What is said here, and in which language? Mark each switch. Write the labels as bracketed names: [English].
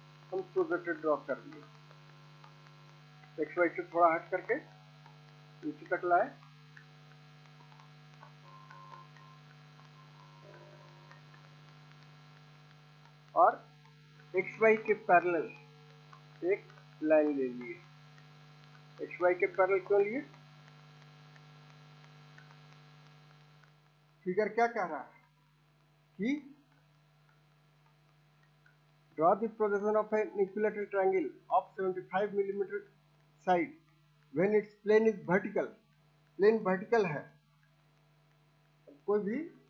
[Hindi] हम projector draw कर दिए, XY से थोड़ा हट करके नीचे तक लाए, और XY के पैरेलल एक लाइन ले लिए। XY के पैरेलल क्यों लिए? फिगर क्या कह रहा है कि [English] draw the projection of an equilateral triangle of 75 mm side when its plane is vertical। [Hindi] Plane vertical है, कोई भी